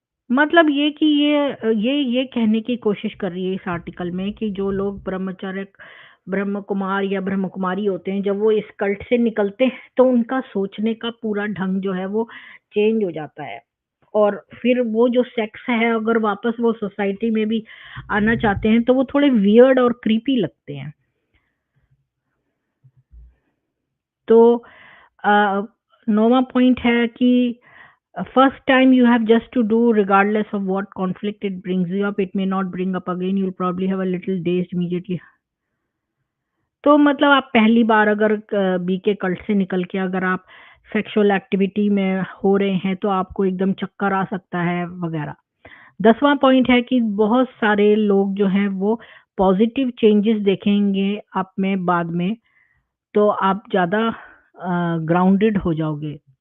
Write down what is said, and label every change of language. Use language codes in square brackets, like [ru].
[hi] मतलब ये कि ये कहने की कोशिश कर रही है इस आर्टिकल में कि जो लोग ब्रह्म कुमार या ब्रह्म कुमारी होते हैं, जब वो इस कल्ट से निकलते हैं तो उनका सोचने का पूरा ढंग जो है वो चेंज हो जाता है, और फिर वो जो सेक्स है अगर वापस वो सोसाइटी में भी आना चाहते हैं तो वो थोड़े वियर्ड और क्रीपी लगते हैं। तो 9वां पॉइंट है कि [en] first time you have just to do regardless of what conflict it brings you up, it may not bring up again, you'll probably have a little dazed immediately। [hi] तो मतलब आप पहली बार अगर बी के कल्ट से निकल के अगर आप सेक्सुअल एक्टिविटी में हो रहे हैं तो आपको एकदम चक्कर आ सकता है वगैरह। 10वां पॉइंट है कि बहुत सारे लोग जो हैं वो पॉजिटिव चेंजेस देखेंगे आप में बाद में, तो आप ज़्यादा ग्राउंडेड हो जाओगे।